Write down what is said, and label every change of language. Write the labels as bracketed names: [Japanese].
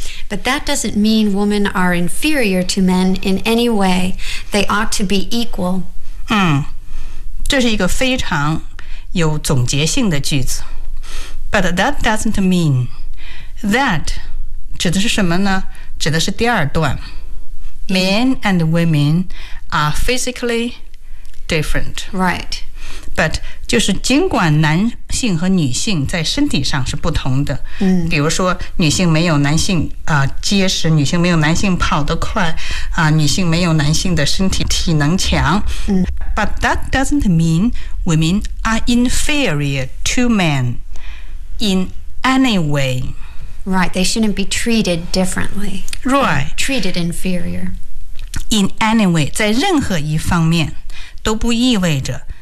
[English] But that doesn't mean women are inferior to men in any way. They ought to be equal. [Chinese] 这是一个非常有总结性的句子。 [English] But that doesn't mean that [Chinese] 指的是什么呢？指的是第二段。 [English] Men and women are physically different. Right. [Chinese] But 就是尽管男性和女性在身体上是不同的，比如说女性没有男性结实，女性没有男性跑得快，女性没有男性的身体体能强。 [English] But that doesn't mean women are inferior to men. In any way. Right, they shouldn't be treated differently. Right. Treated inferior. In any way, [Chinese] 在任何一方面都不意味着